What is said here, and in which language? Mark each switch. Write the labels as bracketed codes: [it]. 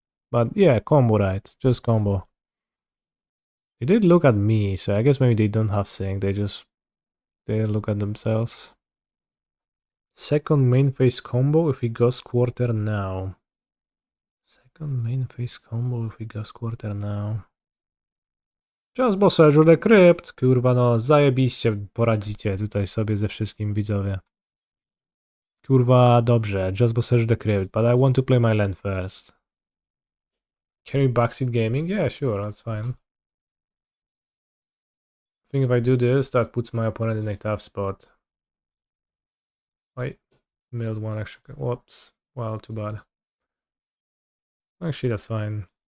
[en] But yeah, combo, right? Just combo. They did look at me, so I guess maybe they don't have sync, they look at themselves. Second main phase combo if he goes quarter now. Second main phase combo if he goes quarter now. Just Boseiju the Crypt. [pl] Kurwa no, zajebiście poradzicie tutaj sobie ze wszystkim, widzowie. Kurwa, dobrze, [en] just Boseiju the Crypt, but I want to play my land first. Can we backseat gaming? Yeah, sure, that's fine. I think if I do this, that puts my opponent in a tough spot. Wait, milled one extra. Whoops. Well, too bad. Actually, that's fine.